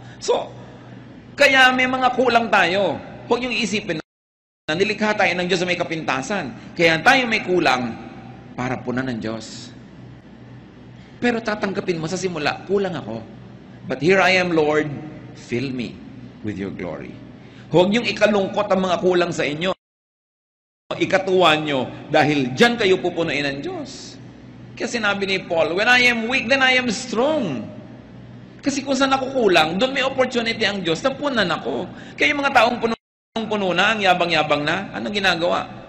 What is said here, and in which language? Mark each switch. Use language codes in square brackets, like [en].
[tl] So, kaya may mga kulang tayo. Huwag yung isipin na nilikha tayo ng Diyos sa may kapintasan. Kaya tayo may kulang para punan ng Diyos. Pero tatanggapin mo sa simula, kulang ako. [en] But here I am, Lord, fill me with your glory. [tl] Huwag niyong ikalungkot ang mga kulang sa inyo. Ikatuwan nyo dahil dyan kayo pupunuin ng Diyos. Kaya sinabi ni Paul, [en] when I am weak, then I am strong. [tl] Kasi kung saan ako kulang, doon may opportunity ang Diyos na punan ako. Kaya yung mga taong puno na, ang yabang-yabang na, anong ginagawa?